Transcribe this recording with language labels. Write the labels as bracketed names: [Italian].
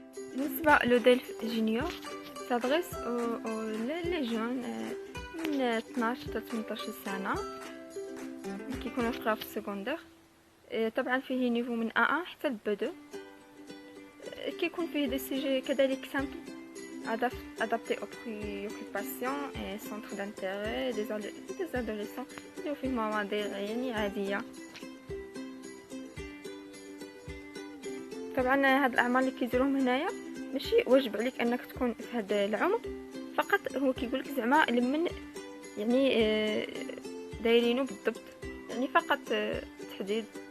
[Arabic] بالنسبة لدلف جونيور [French] s'adresse les jeunes [Arabic] من 12 حتى 18 سنة كيكونوا يقراو في السكوندير. طبعا فيه نيفو من A1 حتى ل B2. كيكون فيه دي سيجي كذلك سامبل [French] adaptés aux préoccupations et centres d'intérêt des adolescents. [Arabic] يديرو فيه مواضيع يعني عادية. طبعا هاد الاعمار اللي كيديروهم هنايا ماشي واجب عليك انك تكون في هذا العمر فقط، هو كيقولك زعما لمن يعني دايرينو بالضبط، يعني فقط تحديد.